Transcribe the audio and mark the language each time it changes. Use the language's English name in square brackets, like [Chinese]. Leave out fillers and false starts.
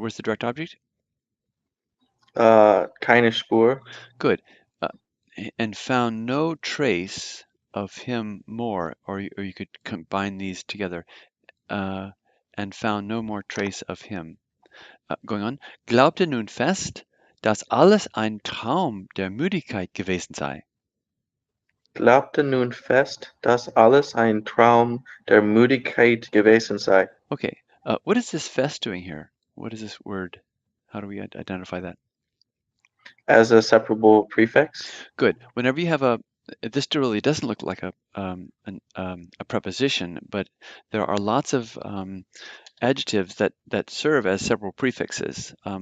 [English] Where's the direct object? [German] Keine Spur. [English] Good. Uh, and found no trace of him more, or you could combine these together. And found no more trace of him. Going on. [German] Glaubte nun fest, dass alles ein Traum der Müdigkeit gewesen sei. Glaubte nun fest, dass alles ein Traum der Müdigkeit gewesen sei. [English] Okay, what is this fest doing here? What is this word? How do we identify that? As a separable prefix. Good. Whenever you have this really doesn't look like a preposition, but there are lots of adjectives that serve as several prefixes.